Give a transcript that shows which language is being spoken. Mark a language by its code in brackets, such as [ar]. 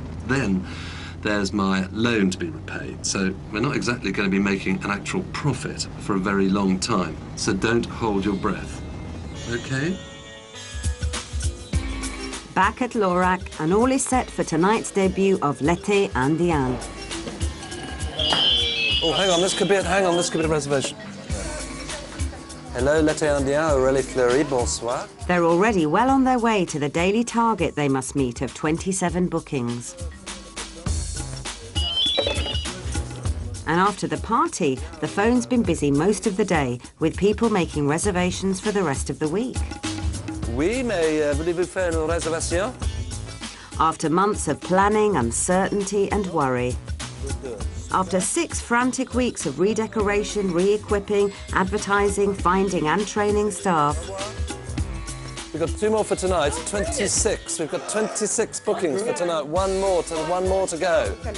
[en] Then there's my loan to be repaid. So we're not exactly going to be making an actual profit for a very long time. So don't hold your breath. Okay? Back at Lorac, and all is set for tonight's debut of L'été Indien. Oh, hang on, this could be a reservation. Hello, L'été Indien, Aurélie Fleury, [fr] bonsoir. [en] They're already well on their way to the daily target they must meet of 27 bookings. And after the party, the phone's been busy most of the day, with people making reservations for the rest of the week. [fr] Oui, mais voulez-vous faire une réservation? [en] After months of planning, uncertainty and worry. After 6 frantic weeks of redecoration, re-equipping, advertising, finding and training staff. We've got 2 more for tonight, 26. We've got 26 bookings for tonight, one more to go.